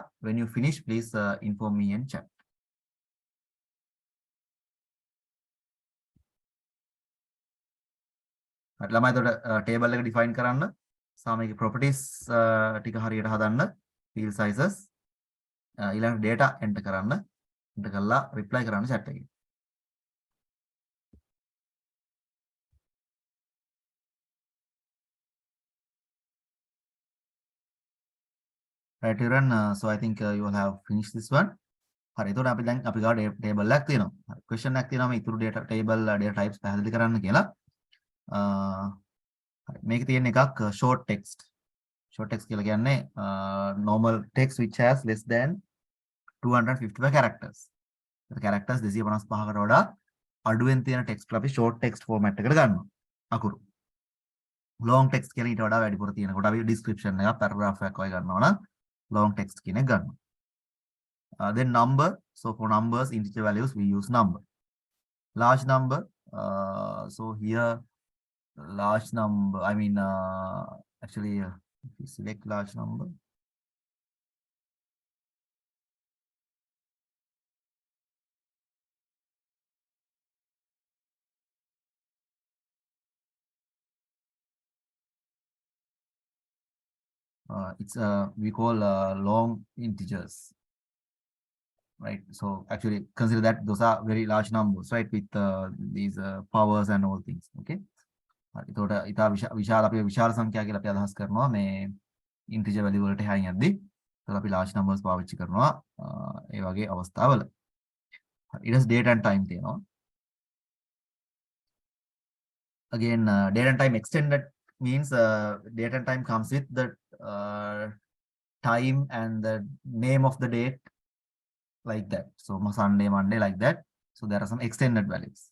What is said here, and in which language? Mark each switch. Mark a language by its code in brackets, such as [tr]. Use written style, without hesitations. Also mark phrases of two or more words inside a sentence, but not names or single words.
[en] When you finish, please inform me in chat. [si] ළමයි එතකොට table එක define කරන්න සහ මේකේ properties ටික හරියට හදන්න [en] field sizes [si] ඊළඟ data enter කරන්න enter කරලා reply කරන්න chat එකේ. [en] Right, children, so I think you will have finished this one. [si] හරි එතකොට අපි දැන් අපි ගාව table එකක් තියෙනවා. හරි question එකක් තියෙනවා මේ ඉතුරු [en] data table data types [si] පැහැදිලි කරන්න කියලා. මේක තියෙන එකක් [en] short text. Short text [si] කියලා කියන්නේ [en] normal text which has less than 255 characters. The characters [si] 255කට වඩා අඩුවෙන් තියෙන text අපි [en] short text [si] format එකට ගන්නවා. අකුරු. [en] long text [si] කියලා ඊට වඩා වැඩිපුර තියෙනකොට අපි description එකක් paragraph එකක් වගේ ගන්නවා නම් [en] long text [si] කියන එක ගන්නවා. [en] Then number. So for numbers, integer values, we use number. Large number. So here, large number. I mean, actually, if we select large number. It's we call long integers. Right, so actually consider that those are very large numbers, right, with these powers and all things. [si] Okay, එතකොට ඊට විශාල අපි විශාල සංඛ්‍යා කියලා අපි අදහස් කරනවා මේ [en] integer value [si] වලට එහායින් යද්දී. ඒතකොට අපි [en] large numbers [si] පාවිච්චි කරනවා ඒ වගේ අවස්ථාවල. ඊට පස්සේ [en] date and time [si] තියෙනවා. [en] Again, date and time extended means date and time comes with the time and the name of the date, like that. So Sunday, Monday, like that. So there are some extended values.